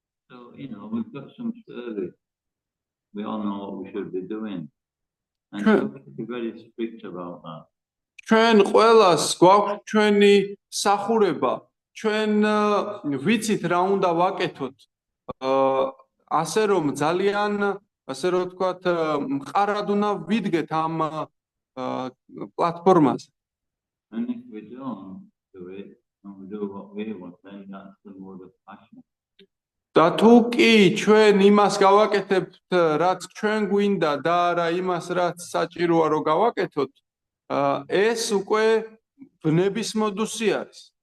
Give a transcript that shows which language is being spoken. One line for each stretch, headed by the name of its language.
English: So, we've got some service. We all know what we should be doing. And we have to be very strict about that.
Georgian: ჩვენ ყველას გვაქვს ჩვენი სახურება. ჩვენ ვიცით რა უნდა ვაკეთოთ. ასე რომ ძალიან ასე რომ ვთქვათ, მყარად უნდა ვიდგეთ ამ პლატფორმაზე.
English: And if we don't do it, and we do what we want, then that's the mode of passion.
Georgian: და თუ კი ჩვენ იმას გავაკეთებთ, რაც ჩვენ გვინდა და არა იმას, რაც საჭიროა რომ გავაკეთოთ, ეს უკვე ბნების მოდუსი არის.